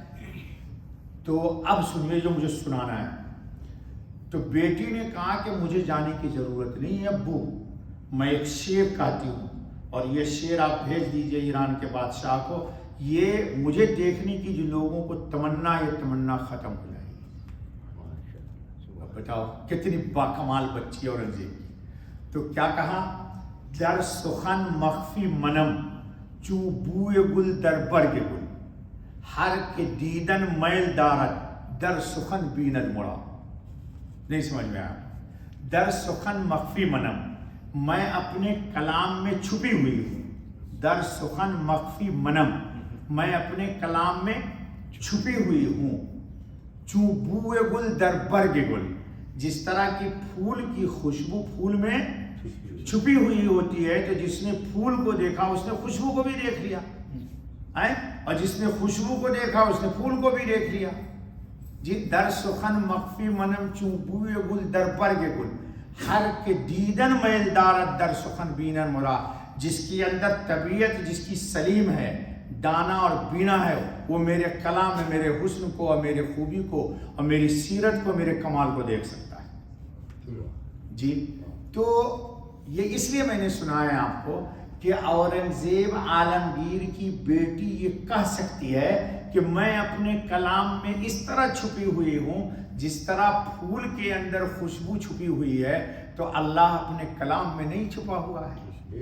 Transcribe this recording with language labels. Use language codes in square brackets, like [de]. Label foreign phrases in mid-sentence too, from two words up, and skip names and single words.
[ur] تو اب سنیے جو مجھے سنانا ہے۔ تو بیٹی نے کہا کہ مجھے جانے کی ضرورت نہیں ہے ابو، میں ایک شعر کہتی ہوں اور یہ شعر آپ بھیج دیجئے ایران کے بادشاہ کو، یہ مجھے دیکھنے کی جو لوگوں کو تمنا، یہ تمنا ختم ہو جائے گی۔ اب بتاؤ کتنی باکمال بچی ہے اورنگزیب کی۔ تو کیا کہا، [fa] در سخن مخفی منم چو بوئے گل در برگ گل، ہر کے دیدن میل دارد در سخن بیند مڑا۔ [ur] نہیں سمجھ میں آیا، [fa] در سخن مخفی منم، [ur] میں اپنے کلام میں چھپی ہوئی ہوں، [fa] در سخن مخفی منم، [ur] میں اپنے کلام میں چھپی ہوئی ہوں، [fa] چوں بوئے گل در برگ گل، [ur] جس طرح کی پھول کی خوشبو پھول میں چھپی ہوئی ہوتی ہے، تو جس نے پھول کو دیکھا اس نے خوشبو کو بھی دیکھ لیا، اور جس نے خوشبو کو دیکھا اس نے پھول کو بھی دیکھ لیا جی۔ [fa] در سخن مخفی منم چوں بوئے گل در برگ گل، ہر کے دیدن میل دارد در سخن بینن مرا، [ur] جس کے اندر طبیعت جس کی سلیم ہے، دانا اور بینا ہے، وہ میرے کلام میں میرے حسن کو اور میرے خوبی کو اور میری سیرت کو، میرے کمال کو دیکھ سکتا ہے۔ جی تو یہ اس لیے میں نے سنایا آپ کو کہ اورنگزیب عالمگیر کی بیٹی یہ کہہ سکتی ہے کہ میں اپنے کلام میں اس طرح چھپی ہوئی ہوں جس طرح پھول کے اندر خوشبو چھپی ہوئی ہے، تو اللہ اپنے کلام میں نہیں چھپا ہوا ہے۔